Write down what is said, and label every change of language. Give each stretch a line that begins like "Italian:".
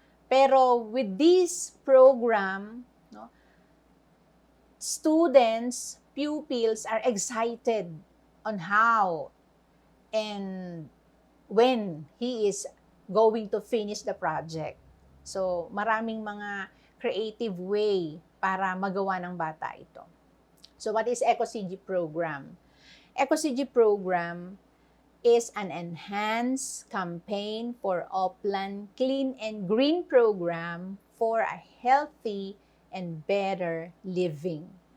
English: Pero with this program, no, students, pupils are excited on how and when he is going to finish the project.
Filipino: So, maraming mga creative way para magawa ng bata ito.
English: So, what is EcoCG program? EcoCG program is an enhanced campaign for Oplan Clean and Green program for a healthy and better living.